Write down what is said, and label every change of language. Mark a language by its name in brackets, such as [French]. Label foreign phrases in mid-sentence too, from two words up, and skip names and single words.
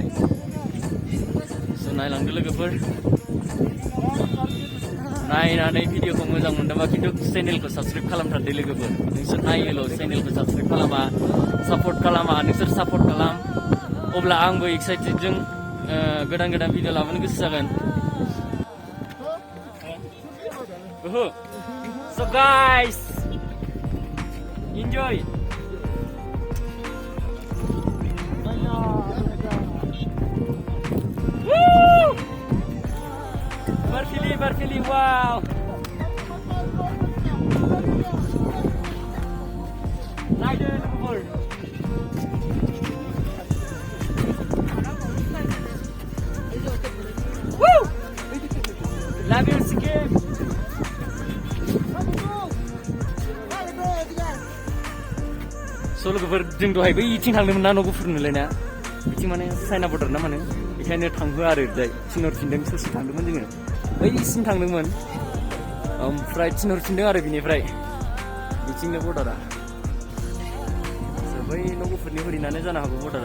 [Bodo] स' नायलांदो लोगोफोर. नायनानै भिडिअखौ मोजां मोनदोंबा खिन्थु चेनेलखौ साबस्क्राइब खालामथारदो लोगोफोर. नोंसोर नायोल' चेनेलखौ साबस्क्राइब खालामा सापर्ट खालामा. नोंसोर सापर्ट खालाम अब्ला आंबो एक्साइटेडजों गोदान भिडिअ लाबोनो गोसो जागोन. [English] So guys, enjoy. Woo! Berfili, wow. Naik lookupur. Woo! Love you, Sikkim. [Bodo] So लोगोफोर जों दहाय बैथिं थांदोंमोन ना न' गुफुर नुलायना. बिथिं माने चाइना बर्डार ना माने. बेखायनो थांहोआ आरो ओरैजाय थिनहरफिनदों. ससे थांदोंमोन जोङो. बैसिम थांदोंमोन. ओमफ्राय थिनहरफिनदों आरो बिनिफ्राय बिथिंनो बर्डारा. बै न' गुफुरनि हरिनानो जानो हागौ बर्डारा.